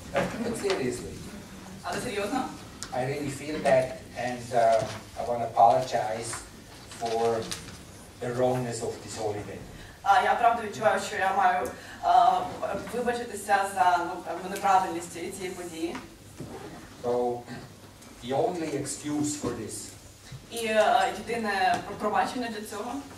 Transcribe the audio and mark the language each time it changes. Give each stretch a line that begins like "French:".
English: But seriously.
Ukrainian: Але серйозно?
English: I really feel that, and I want to apologize for the wrongness of this holiday.
Ukrainian: Я правда відчуваю, що я маю вибачитися за неправильність цієї події.
English: So the only excuse for this.
Ukrainian: І єдине пробачення для цього